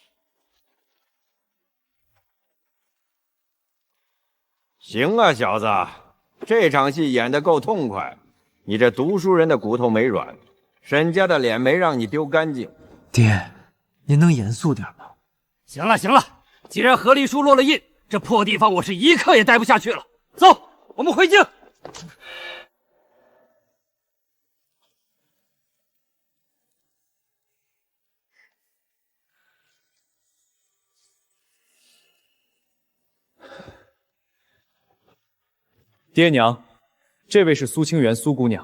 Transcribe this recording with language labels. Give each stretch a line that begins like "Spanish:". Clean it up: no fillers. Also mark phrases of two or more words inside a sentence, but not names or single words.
Chinese: 行啊，小子，這場戲演得夠痛快。你這讀書人的骨頭沒軟，沈家的臉沒讓你丟乾淨。爹，您能嚴肅點嗎？行了行了，既然和離書落了印，這破地方我是一刻也待不下去了。走，我們回京。爹娘，這位是蘇清源蘇姑娘。